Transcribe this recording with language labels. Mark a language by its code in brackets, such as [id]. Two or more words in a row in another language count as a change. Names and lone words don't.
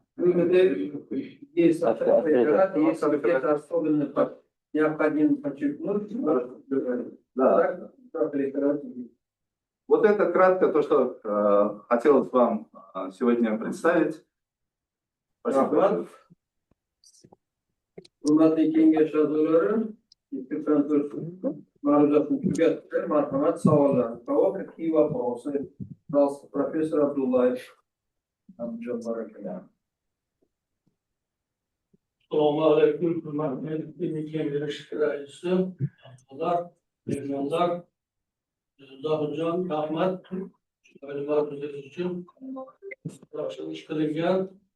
[ru] Есть какие-то особенные необходимо подчеркнуть. Да. Вот это кратко то, что хотелось вам сегодня представить. Спасибо. [uz] Hurmatli kengash a'zolari, ma'ruzaatni tugatdi. Marhamat, savollar. Javob [ru] и вопросы. Пожалуйста, профессор Абдуллаев. [uz] Andijon barakalar. Assalomu alaykum, hurmatli kengash raisi, a'zolar, mehmonlar, Zohidjon, rahmat. Ma'ruzatingiz uchun yaxshi ish qilingan.